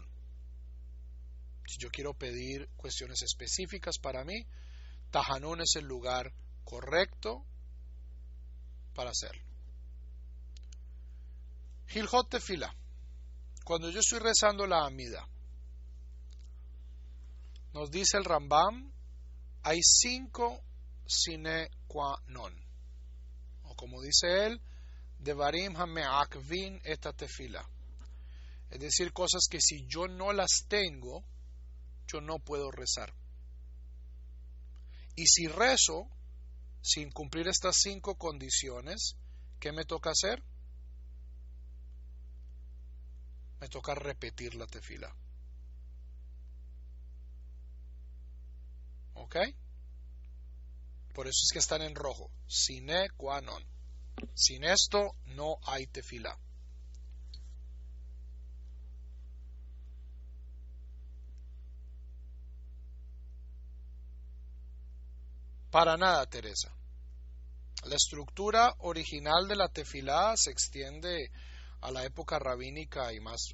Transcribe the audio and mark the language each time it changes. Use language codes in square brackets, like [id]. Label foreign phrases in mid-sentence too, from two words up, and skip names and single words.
[es] Si yo quiero pedir cuestiones específicas para mí, Tahanun es el lugar correcto para hacerlo. [he] הלכות תפילה. [es] Cuando yo estoy rezando la amida, nos dice el Rambam, hay 5 [la] sine qua non, [es] o como dice él, [he] דברים המעכבין [es] esta tefila, es decir, cosas que si yo no las tengo, yo no puedo rezar. Y si rezo sin cumplir estas 5 condiciones, ¿qué me toca hacer? Me toca repetir la tefila. ¿Ok? Por eso es que están en rojo. [la] Sine qua non. [es] Sin esto no hay tefila. Para nada, Teresa. La estructura original de la tefilá se extiende a la época rabínica y más.